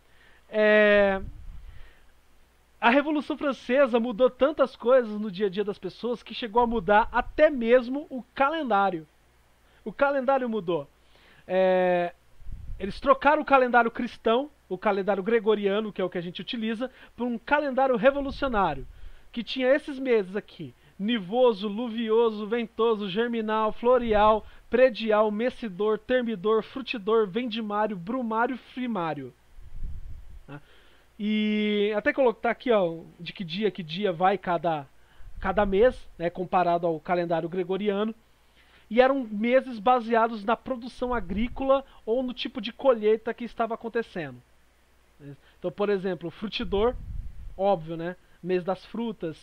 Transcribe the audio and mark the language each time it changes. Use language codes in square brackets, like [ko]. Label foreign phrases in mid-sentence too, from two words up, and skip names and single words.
[pt] A Revolução Francesa mudou tantas coisas no dia a dia das pessoas que chegou a mudar até mesmo o calendário. O calendário mudou. Eles trocaram o calendário cristão, o calendário gregoriano, que é o que a gente utiliza, por um calendário revolucionário, que tinha esses meses aqui: nivoso, luvioso, ventoso, germinal, floreal, predial, messidor, termidor, frutidor, vendimário, brumário, frimário. E até colocar aqui, de que dia vai cada mês, comparado ao calendário gregoriano. E eram meses baseados na produção agrícola ou no tipo de colheita que estava acontecendo. Então, por exemplo, frutidor, óbvio, mês das frutas.